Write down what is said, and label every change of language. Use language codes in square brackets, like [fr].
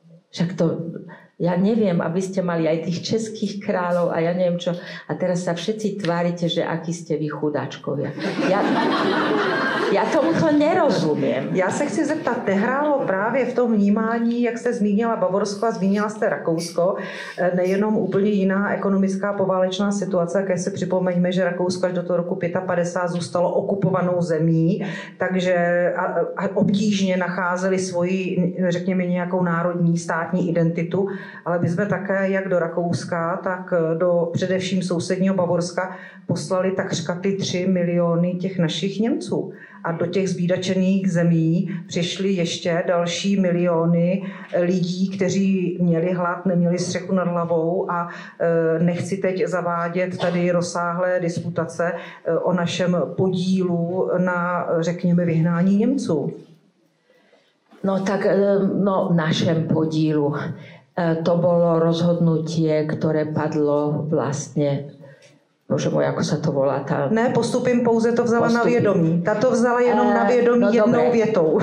[sk] Však to... Ja neviem, aby ste mali aj tých českých kráľov a ja neviem čo. A teraz sa všetci tvárite, že akí ste vy chudáčkovia. [cs] Já tomuto nerozumím. Já se chci zeptat, nehrálo právě v tom vnímání, jak jste zmínila Bavorsko a zmínila jste Rakousko, nejenom úplně jiná ekonomická poválečná situace, když si připomeňme, že Rakousko až do toho roku 55 zůstalo okupovanou zemí, takže obtížně nacházeli svoji, řekněme, nějakou národní státní identitu, ale my jsme také jak do Rakouska, tak do především sousedního Bavorska poslali takřka ty 3 miliony těch našich Němců. A do těch zbídačených zemí přišly ještě další miliony lidí, kteří měli hlad, neměli střechu nad hlavou a nechci teď zavádět tady rozsáhlé disputace o našem podílu na, řekněme, vyhnání Němců. No tak, našem podílu. [sk] To bolo rozhodnutie, ktoré padlo vlastne, bože môj, ako sa to volá? [cs] Ne, postupím, pouze to vzala na vědomí. Ta to vzala jenom na vědomí jednou větou.